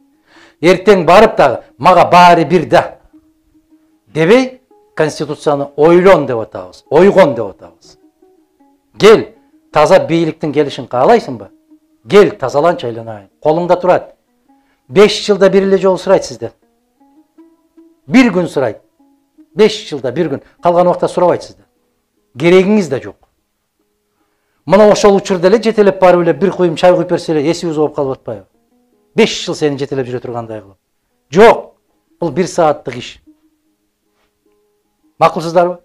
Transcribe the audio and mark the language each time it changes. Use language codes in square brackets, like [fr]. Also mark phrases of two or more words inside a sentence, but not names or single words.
[ky] Эртең барып дагы мага баары бир да дебей, Конституцияны ойлон деп атабыз, ойгон деп атабыз. Гел, таза бийликтин келишин каалайсыңбы? Гел, тазаланчы айланайын. Колуңда турат. 5 жылда бир эле жолу сурайт сизден. Bir gün сурайт. 5 жылда bir gün. Калган убакта сурабайт сизден. Керегиңиз да жок. Мына ошол учурда эле жетелеп барып эле бир куюм чай куюп берсе эле эсибиз болуп калып атпайбы? 5 жыл сени жетелеп жүрө тургандай кылып. Жок. Бул 1 сааттык иш. Макулсуздарбы?